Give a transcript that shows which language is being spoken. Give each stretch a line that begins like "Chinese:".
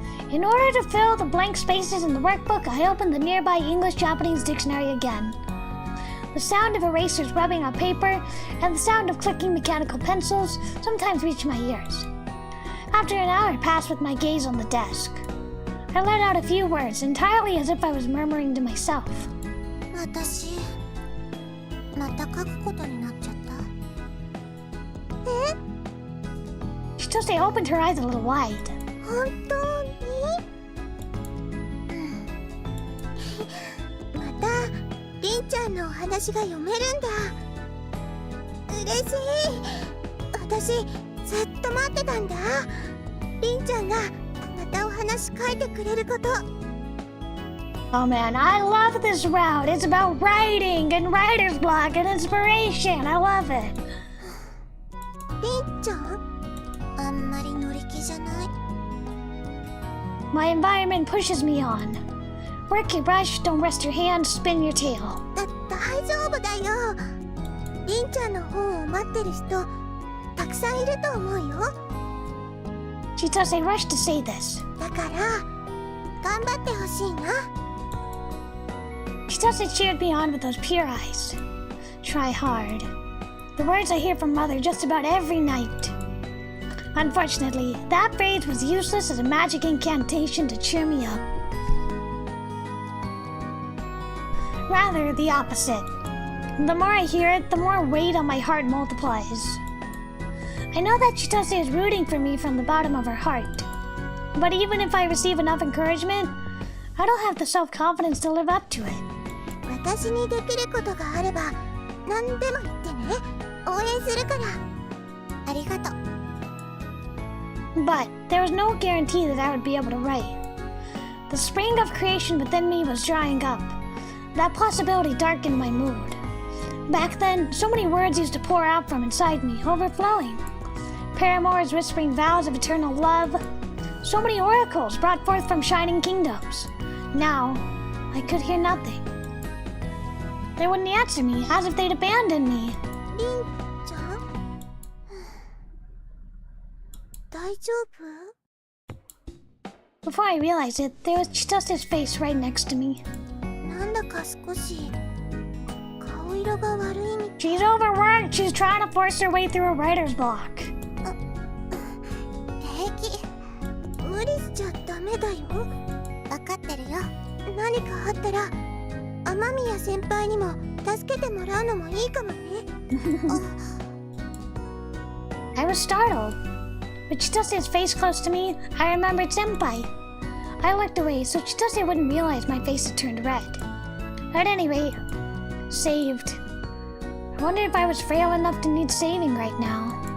English: In order to fill the blank spaces in the workbook, I opened the nearby English-Japanese dictionary again. The sound of erasers rubbing on paper and the sound of clicking mechanical pencils sometimes reached my ears. After an hour passed with my gaze on the desk, I let out a few words entirely as if I was murmuring to myself.
Japanese: 私、また書くことになっちゃった。え？
English: Chitose opened her eyes a little wide.
Japanese: 本当に？また、りんちゃんのお話が読めるんだ。嬉しい。私、ずっと待ってたんだ。りんちゃんがまたお話書いてくれること。
English: Oh man, I love this route. It's about writing and writer's block and inspiration. I love it.
Japanese: りんちゃん？あんまり乗り気じゃない。
English: My environment pushes me on. Work your brush, don't rest your hand, spin your tail.
Japanese: 大丈夫だよ。りんちゃんの本を待ってる人、たくさんいると思うよ。
English: Chitose rushed to say this.
Japanese: だから、頑張ってほしいな。
English: Chitose cheered me on with those pure eyes. Try hard. The words I hear from Mother just about every night. Unfortunately, that phrase was useless as a magic incantation to cheer me up. Rather, the opposite. The more I hear it, the more weight on my heart multiplies. I know that Chitose is rooting for me from the bottom of her heart. But even if I receive enough encouragement, I don't have the self-confidence to live up to it.
Japanese: 私にできることがあれば、何でも言ってね。応援するから。ありがとう。
English: But there was no guarantee that I would be able to write. The spring of creation within me was drying up. That possibility darkened my mood. Back then, so many words used to pour out from inside me, overflowing. Paramours whispering vows of eternal love. So many oracles brought forth from shining kingdoms. Now, I could hear nothing. They wouldn't answer me, as if they'd abandoned me.
Japanese: りんちゃん？大丈夫？
English: Before I realized it, there was Chitose's face right next to me.
Japanese: なんだか少し顔色が悪いみたい。
English: She's overworked. She's trying to force her way through a writer's block.
Japanese: 平気。無理しちゃダメだよ。分かってるよ。何かあったら雨宮先輩にも助けてもらうのもいいかもね。
English: I was startled. With Chitose's face close to me, I remembered Senpai. I looked away so Chitose wouldn't realize my face had turned red. At any rate, saved. I wonder if I was frail enough to need saving right now.